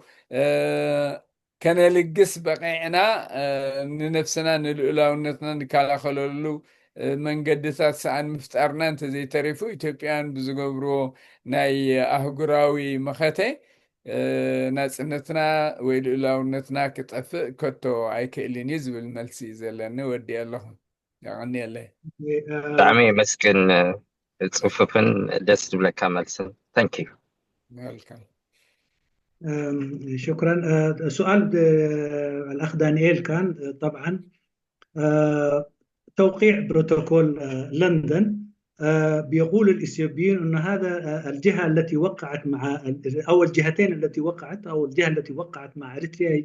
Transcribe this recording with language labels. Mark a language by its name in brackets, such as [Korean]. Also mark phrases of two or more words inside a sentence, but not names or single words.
[Tigrinya] ከነልግስ በቂዕና ንነፍስና ንልኡላውነትና ንከላኸለሉ መንገድታት ሰኣን ምፍጣርና እንተዘይተሪፉ ኢትዮጵያን ብዝገብርዎ ናይ ኣህጉራዊ መኸተ ናጽነትና ወይ ልኡላውነትና ክጠፍእ ከቶ ኣይክእልን እዩ ዝብል መልሲ ዘለኒ ወዲ ኣለኹ [Arabic] يعني الله دعمي مسكن تصففن دس لك ملسن ثانك يو شكرا سؤال الأخ دانيال كان طبعا توقيع بروتوكول لندن بيقول الإثيوبيين أن هذا الجهة التي وقعت مع أو الجهتين التي وقعت أو الجهة التي وقعت مع إريتريا هي